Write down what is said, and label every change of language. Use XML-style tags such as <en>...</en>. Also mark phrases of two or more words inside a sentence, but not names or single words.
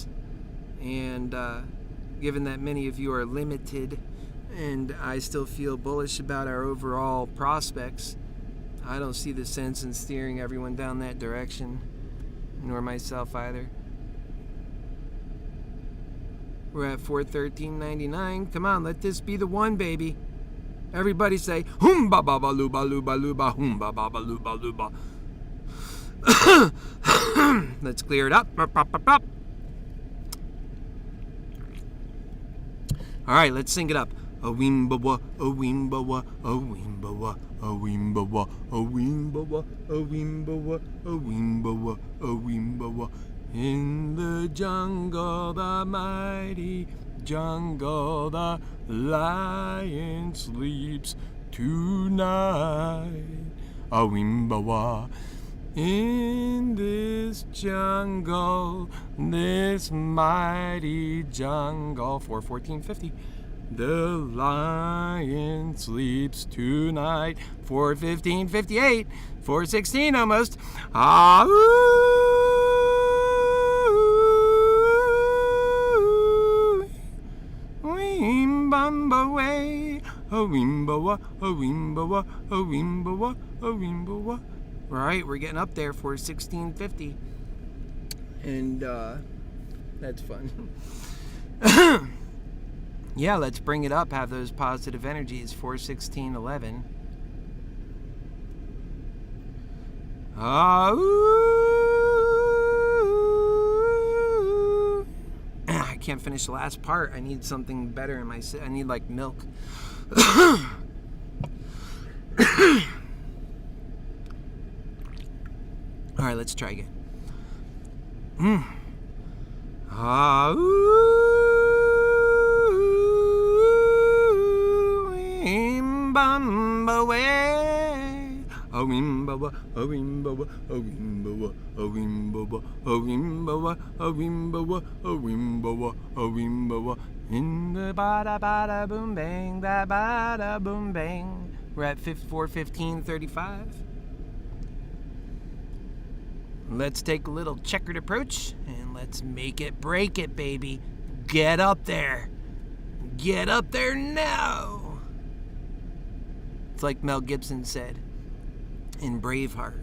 <en>And given that many of you are limited, and I still feel bullish about our overall prospects, I don't see the sense in steering everyone down that direction, nor myself either. We're at 413.99. Come on, let this be the one, baby. Everybody say, "Hoom ba ba ba luba luba luba, hoom ba ba ba luba luba." Let's clear it up. All right, let's sing it up. A wimbawa, a wimbawa, a wimbawa, a wimbawa, a wimbawa, a wimbawa, a wimbawa, a wimbawa. In the jungle, the mighty jungle, the lion sleeps tonight. A wimbawa. In this jungle, this mighty jungle, 414.50. The lion sleeps tonight, 415.58, 416 almost. Ah, Wimbamba way, a wimbawa, a wimbawa, a wimbawa, a wimbawa. Right, we're getting up there for 16.50, and that's fun. Yeah, let's bring it up. Have those positive energies. 416.11. I can't finish the last part. I need something better in my. I need like milk. All right, let's try again. Wimbamba way. A wimbawa, a wimbawa, a wimbawa, a wimbawa, a wimbawa, a wimbawa, a wimbawa, a wimbawa. In the bada bada boom bang, da bada boom bang. We're at 415.35. Let's take a little checkered approach and let's make it break it, baby. Get up there. Get up there now. It's like Mel Gibson said in Braveheart.</en>